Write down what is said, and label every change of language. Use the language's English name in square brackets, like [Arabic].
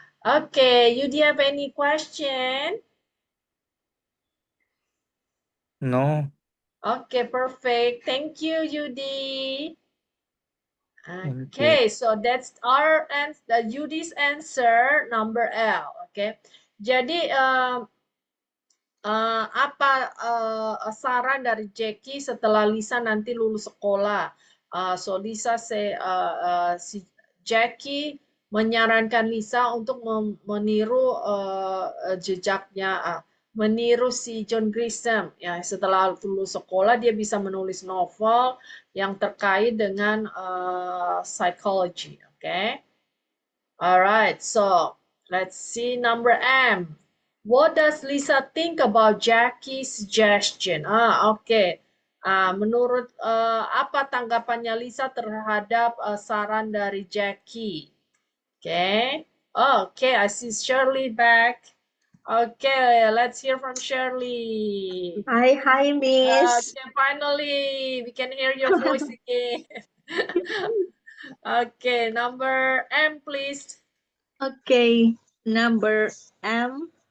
[English] Okay, you do you have any question? No. Okay, perfect. Thank you, Yudi. Thank Okay, so that's our Yudi's answer number L. [Indonesian] Okay, jadi apa saran dari Jackie setelah Lisa nanti lulus sekolah? So Lisa si Jackie menyarankan Lisa untuk meniru jejaknya, meniru si John Grisham. Ya, setelah lulus sekolah dia bisa menulis novel yang terkait dengan psychology. [English] Okay. Alright, so let's see number M. What does Lisa think about Jackie's suggestion? Okay. [Indonesian] Menurut apa tanggapannya Lisa terhadap saran dari Jackie? [English] Okay. Okay, I see Shirley back. Okay, let's hear from Shirley. Hi, Miss. Okay, finally, we can hear your voice again. Okay, number M, please. Okay, number M.